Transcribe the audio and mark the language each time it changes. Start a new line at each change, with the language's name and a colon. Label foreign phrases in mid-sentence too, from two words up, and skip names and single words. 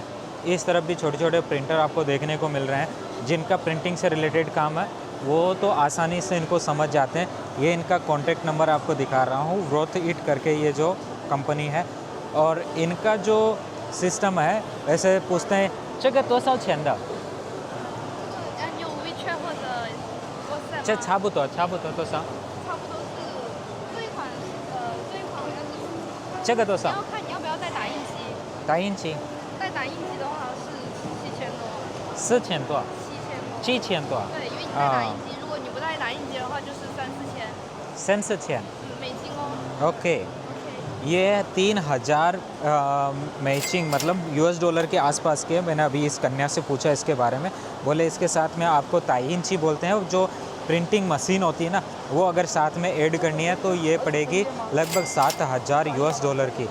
Hindi: इस तरफ भी छोटे छोटे प्रिंटर आपको देखने को मिल रहे हैं जिनका प्रिंटिंग से रिलेटेड काम है, वो तो आसानी से इनको समझ जाते हैं। ये इनका कॉन्टैक्ट नंबर आपको दिखा रहा हूँ, ग्रोथ इट करके ये जो कंपनी है। और इनका जो सिस्टम है वैसे पूछते हैं
Chinese: 这个多少钱的？用 WeChat 或者 WhatsApp 这差不多多少？差不多是这一款好像是这个多少？要看你要不要再打印机，打印机再打印机的话是7000多 4000多，7000 7000多对，因为你带打印机，如果你不带打印机的话就是 3-4千美金哦。
Hindi: ओके। OK， ये 3000 मैचिंग मतलब US डॉलर के आसपास के। मैंने अभी इस कन्या से पूछा इसके बारे में, बोले इसके साथ में आपको ताइंची बोलते हैं जो प्रिंटिंग मशीन होती है ना, वो अगर साथ में ऐड करनी है तो ये पड़ेगी लगभग 7000 US डॉलर की।